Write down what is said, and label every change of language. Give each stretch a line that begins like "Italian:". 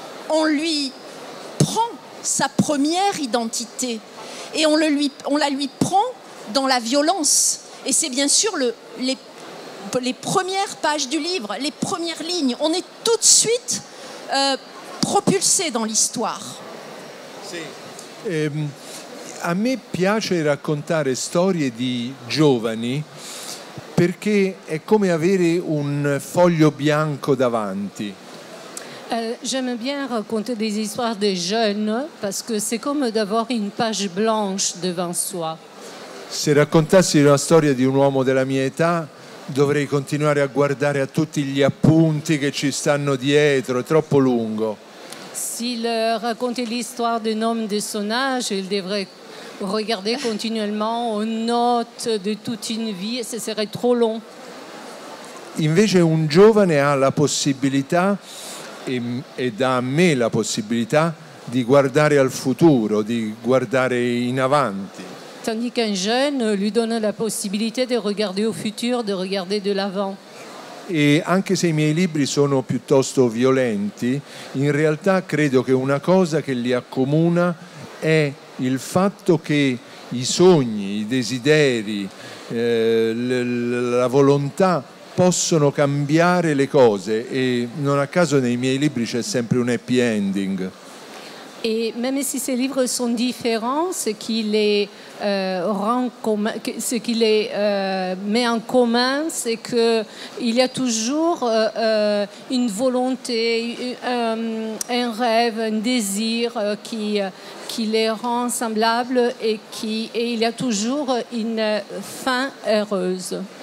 French: On lui prend sa première identité et on la lui prend dans la violence, et c'est bien sûr les premières pages du livre, les premières lignes. On est tout de suite propulsé dans l'histoire.
Italian: A me piace raccontare storie di giovani, perché è come avere un foglio bianco davanti.
French: J'aime bien raconter des histoires de jeunes, parce que c'est comme d'avoir une page blanche devant soi.
Italian: Se raccontassi una storia di un uomo della mia età, dovrei continuare a guardare a tutti gli appunti che ci stanno dietro, è troppo lungo.
French: S'il racontait l'histoire d'un homme de son âge, il devrait regarder continuellement aux notes de toute une vie et ce serait trop long.
Italian: Invece un giovane ha la possibilità e dà a me la possibilità di guardare al futuro, di guardare in avanti.
French: Tandis qu'un jeune lui donne la possibilité de regarder au futur, de regarder de l'avant.
Italian: E anche se i miei libri sono piuttosto violenti, in realtà credo che una cosa che li accomuna è il fatto che i sogni, i desideri, la volontà possono cambiare le cose, e non a caso nei miei libri c'è sempre un happy ending.
French: Et même si ces livres sont différents, ce qui les met en commun, c'est qu'il y a toujours une volonté, un rêve, un désir qui les rend semblables et il y a toujours une fin heureuse.